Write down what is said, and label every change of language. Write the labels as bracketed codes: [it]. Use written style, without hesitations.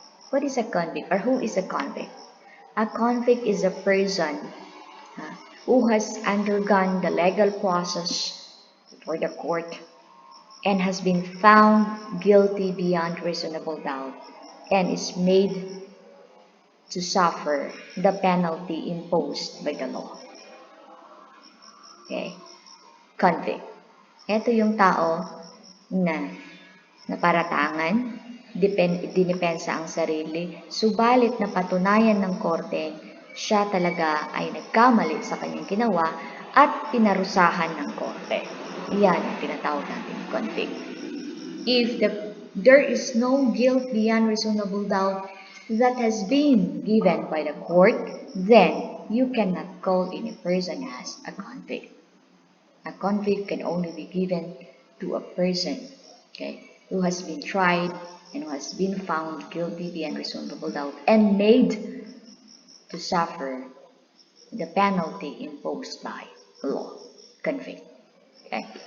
[en] What is a convict, or who is a convict? A convict is a person who has undergone the legal process before the court and has been found guilty beyond reasonable doubt and is made to suffer the penalty imposed by the law. Okay? Convict. [tl] Ito yung tao na naparatangan, dinipensa ang sarili, subalit na patunayan ng korte, siya talaga ay nagkamali sa kanyang ginawa at pinarusahan ng korte. Yan ang tinatawag natin convict. [en] If there is no guilt beyond reasonable doubt that has been given by the court, then you cannot call any person as a convict. A convict can only be given to a person, okay, who has been tried and who has been found guilty beyond reasonable doubt and made to suffer the penalty imposed by law. Convict. Okay.